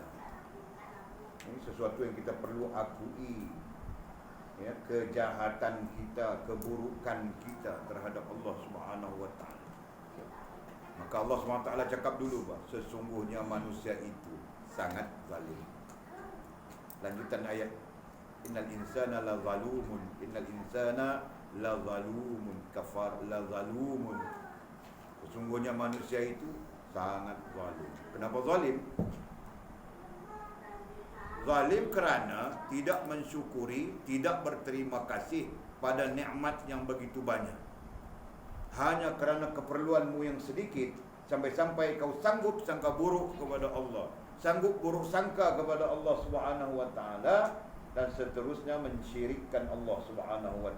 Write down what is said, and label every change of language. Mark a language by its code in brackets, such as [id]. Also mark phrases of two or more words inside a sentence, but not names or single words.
[ms] Ini sesuatu yang kita perlu akui, ya, kejahatan kita, keburukan kita terhadap Allah SWT. Maka Allah SWT cakap dulu, bah, sesungguhnya manusia itu sangat zalim. Lanjutan ayat, [ar] إن الإنسان لظلوم، إن الإنسان لظلوم، كفار لظلوم. [ms] Sesungguhnya manusia itu sangat zalim. Kenapa zalim? Zalim kerana tidak mensyukuri, tidak berterima kasih pada nikmat yang begitu banyak. Hanya kerana keperluanmu yang sedikit, sampai-sampai kau sanggup sangka buruk kepada Allah, sanggup buruk sangka kepada Allah SWT, dan seterusnya mensyirikkan Allah SWT.